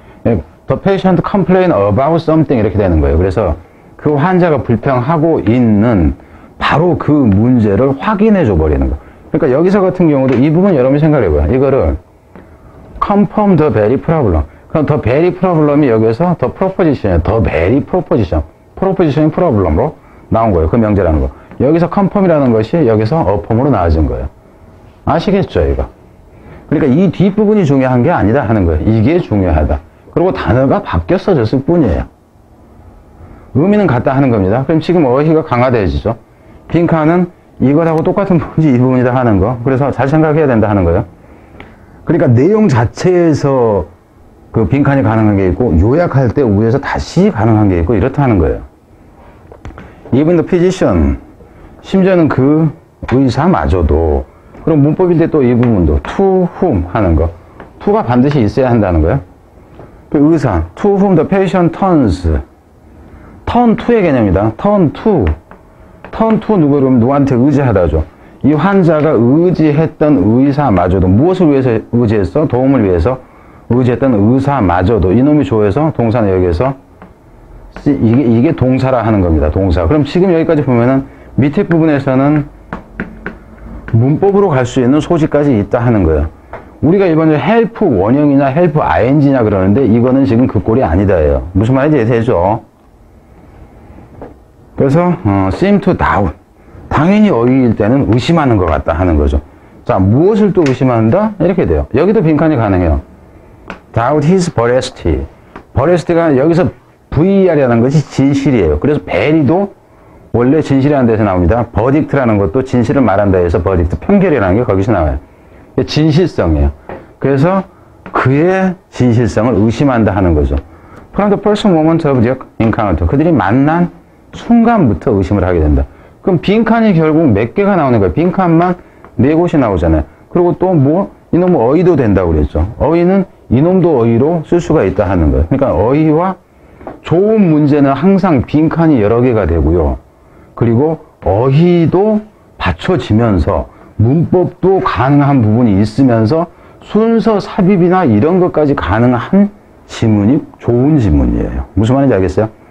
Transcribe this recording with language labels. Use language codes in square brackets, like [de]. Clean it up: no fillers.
[en] The patient complain about something [ko] 이렇게 되는 거예요. 그래서 그 환자가 불평하고 있는 바로 그 문제를 확인해 줘 버리는 거. 그러니까 여기서 같은 경우도 이 부분 여러분이 생각해 봐요. 이거를 [en] confirm the very problem. [ko] 그럼 [en] the very problem이 [ko] 여기서 [en] the proposition이에요. the very proposition. [ko] proposition이 problem으로 나온 거예요. 그 명제라는 거. 여기서 confirm이라는 것이 여기서 affirm으로 나와진 거예요. 아시겠죠, 이거? 그러니까 이 뒷부분이 중요한 게 아니다 하는 거예요. 이게 중요하다. 그리고 단어가 바뀌어 써졌을 뿐이에요. 의미는 같다 하는 겁니다. 그럼 지금 어휘가 강화되어지죠. 빈칸은 이것하고 똑같은 부분이 이 부분이다 하는 거. 그래서 잘 생각해야 된다 하는 거예요. 그러니까 내용 자체에서 그 빈칸이 가능한 게 있고, 요약할 때 위에서 다시 가능한 게 있고, 이렇다 하는 거예요. [en] Even the physician, [ko] 심지어는 그 의사마저도. 그럼 문법일 때 또 이 부분도 to whom 하는 거. to가 반드시 있어야 한다는 거예요. 그 의사, [en] to whom the patient turns. [ko] turn to의 개념이다. turn to 누구한테 의지하다죠. 이 환자가 의지했던 의사마저도, 무엇을 위해서 의지했어? 도움을 위해서 의지했던 의사마저도, 이놈이 조에서 동사는 여기에서 이게 동사라 하는 겁니다. 동사. 그럼 지금 여기까지 보면은 밑에 부분에서는 문법으로 갈 수 있는 소지까지 있다 하는 거예요. 우리가 일반적으로 help 원형이냐 help ing냐 그러는데, 이거는 지금 그 꼴이 아니다예요. 무슨 말인지 되죠? 그래서 [en] seem to doubt. [ko] 당연히 어휘일 때는 의심하는 것 같다 하는 거죠. 자, 무엇을 또 의심한다? 이렇게 돼요. 여기도 빈칸이 가능해요. [en] doubt his veracity. [ko] veracity가 여기서 VR이라는 것이 진실이에요. 그래서 very도 원래 진실이라는 데서 나옵니다. verdict라는 것도 진실을 말한다 해서 verdict, 판결이라는 게 거기서 나와요. 진실성이에요. 그래서 그의 진실성을 의심한다 하는 거죠. [en] From the first moment of their encounter. [ko] 그들이 만난 순간부터 의심을 하게 된다. 그럼 빈칸이 결국 몇 개가 나오는 거예요? 빈칸만 4곳이 나오잖아요. 그리고 또 이놈은 어휘도 된다고 그랬죠. 어휘는 이놈도 어휘로 쓸 수가 있다 하는 거예요. 그러니까 어휘와 좋은 문제는 항상 빈칸이 여러 개가 되고요. 그리고 어휘도 받쳐지면서 문법도 가능한 부분이 있으면서 순서 삽입이나 이런 것까지 가능한 지문이 좋은 지문이에요. 무슨 말인지 알겠어요?